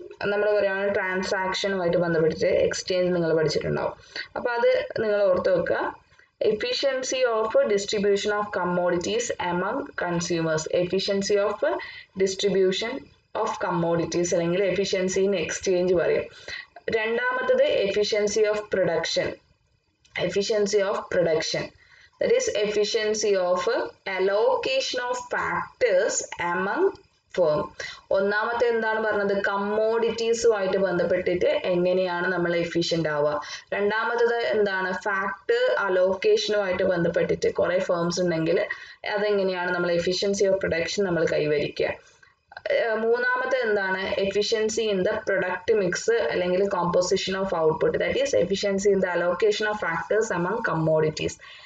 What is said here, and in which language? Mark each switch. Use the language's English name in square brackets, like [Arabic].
[Malayalam] നമ്മൾ പറയുകയാണ് ട്രാൻസാക്ഷനുമായിട്ട് ബന്ധപ്പെട്ടിട്ട് എക്സ്ചേഞ്ച് നിങ്ങൾ പഠിച്ചിട്ടുണ്ടാവും. അപ്പോൾ അത് നിങ്ങൾ ഓർത്ത് വെക്കുക. [English] Efficiency of distribution of commodities among consumers, efficiency of distribution of commodities അല്ലെങ്കിൽ efficiency in exchange പറയും. രണ്ടാമത്തത് efficiency of production, efficiency of production, that is efficiency of allocation of factors among firm. [Malayalam] ഒന്നാമത്തെ എന്താണ് പറഞ്ഞത്, കമ്മോഡിറ്റീസുമായിട്ട് ബന്ധപ്പെട്ടിട്ട് എങ്ങനെയാണ് നമ്മൾ എഫിഷ്യന്റ് ആവുക. രണ്ടാമത്തത് എന്താണ്, ഫാക്ടർ അലോക്കേഷനുമായിട്ട് ബന്ധപ്പെട്ടിട്ട് കുറെ ഫേംസ് ഉണ്ടെങ്കിൽ അതെങ്ങനെയാണ് നമ്മൾ എഫിഷ്യൻസി ഓഫ് പ്രൊഡക്ഷൻ നമ്മൾ കൈവരിക്കുക. മൂന്നാമത്തെ എന്താണ്, [English] Efficiency in the product mix അല്ലെങ്കിൽ composition of output, that is efficiency in the allocation of factors among commodities.